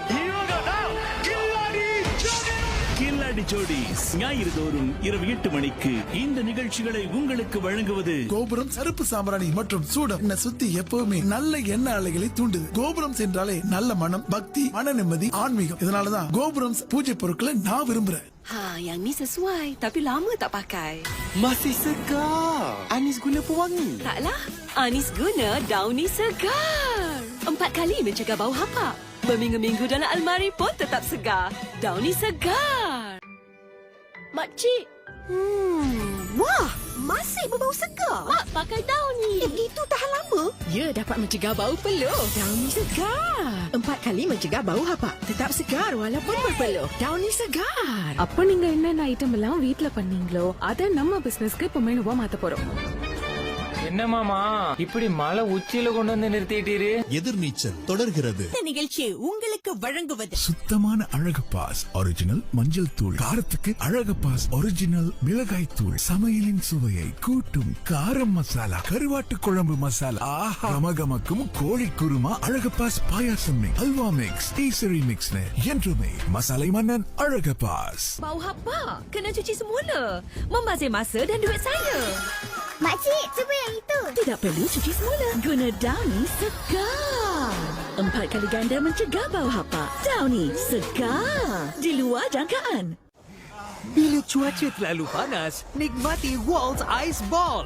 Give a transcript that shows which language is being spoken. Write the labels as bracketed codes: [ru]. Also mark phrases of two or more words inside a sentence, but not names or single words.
[ta] கில்லாடி ஜோடி ஞாயிறு தோறும் இரவு 8 மணிக்கு. இந்த நிகழ்ச்சிகளை உங்களுக்கு வழங்குவது கோபுரம் சருப்பு சாம்பிராணி மற்றும் சூடம் என்னை சுத்தி எப்பவுமே நல்ல எண்ணெய் அலைகளை தூண்டுது. கோபுரம் சென்றாலே நல்ல மனம், பக்தி, மன நிம்மதி, ஆன்மீகம். இதனாலதான் கோபுரம் பூஜை பொருட்களை நான் விரும்புறேன். [ms] Yang ni sesuai tapi lama tak pakai. Masih segar. Anis guna pewangi. Taklah, Anis guna Downy Segar. 4 kali mencegah bau hapak. Berminggu-minggu dalam almari pun tetap segar. Downy Segar. Makcik. Wah, masih berbau segar. Mak, pakai daun ni. Itu tahan lama. Ya, dapat mencegah bau peluh. Downy Segar. 4 kali mencegah bau hapak. Tetap segar walaupun berpeluh. Downy Segar. [ta] அப்ப நீங்க என்னென்ன ஐட்டம் எல்லாம் வீட்ல பண்ணீங்களோ அத நம்ம பிசினஸ்க்கு இப்ப மெனுவா மாத்த போறோம். என்ன மாமா இப்படி மலை உச்சியில கொண்டு வந்து நிறுத்திட்டீரு? எதிர்நீச்சல் தொடர்கிறது. இந்த நிகழ்ச்சி உங்களுக்கு வழங்குவது சுத்தமான அழகு பாஸ் ஒரிஜினல் மஞ்சள் தூள், காரத்துக்கு அழகு பாஸ் ஒரிஜினல் மிளகாய் தூள், சமையலின் சுவையை கூட்டும் காரம் மசாலா, கருவாட்டு குழம்பு மசாலா, ஆஹா கமகமக்கும் கோழி குருமா, அழகு பாஸ் பாயாசம் மிக்ஸ், அல்வா மிக்ஸ், கேசரி மிக்ஸ் என்றுமே மசாலை மன்னன் அழகு பாஸ். [ms] bau hapak. Kena cuci semula. Membazir masa dan duit saya. Makcik, cuba yang itu. Tidak perlu cuci semula. Guna Downy Segar. 4 kali ganda mencegah bau hapak. Downy Segar. Di luar jangkaan. Bila cuaca terlalu panas, nikmati Waltz Ice Ball.